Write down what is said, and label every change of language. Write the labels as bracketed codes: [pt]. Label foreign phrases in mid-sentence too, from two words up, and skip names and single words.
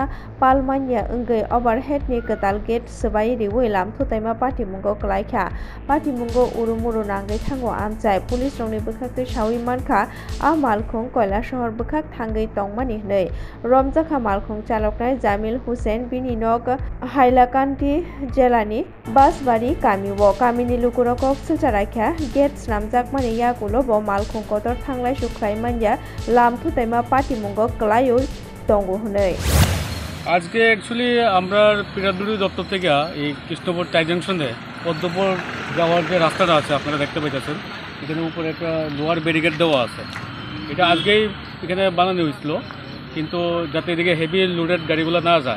[trp] पालमानिया ओंगै ओभारहेडनि गोदाल गेट सबाय रिवै लामथुताइमा पाटिमुंगौ क्लाइखा पाटिमुंगौ उरुमुरु नांगै थांगौ आमचाय पुलिस रंनि बोखाखै सावि मानखा आ मालखुं कयला शहर बोखाक थांगै तंमानि हनै रमजाखा मालखुं चालकनाय जामिल हुसेन बिनि नग हाइलाकान्दी जिल्लानि बासबारि गामियाव गामिनि लुकुरकक सुचारायखा गेट स्नामजाकमानि याकुलबो मालखुं कदर थांलाय सुख्लाय मानिया लामथुताइमा पाटिमुंगौ क्लाइउ दंगौ हनै। [bn] আজকে অ্যাকচুয়ালি আমরা পিরাদুরি দপ্তর থেকে এই কৃষ্ণপুর টাই জাংশনে পদ্মপুর যাওয়ার যে রাস্তাটা আছে আপনারা দেখতে পাইতেছেন, এখানে উপরে একটা লোহার ব্যারিকেড দেওয়া আছে। এটা আজকেই এখানে বানানো হয়েছিল কিন্তু যাতে এদিকে [en] heavy loaded [bn] গাড়িগুলো না যায়।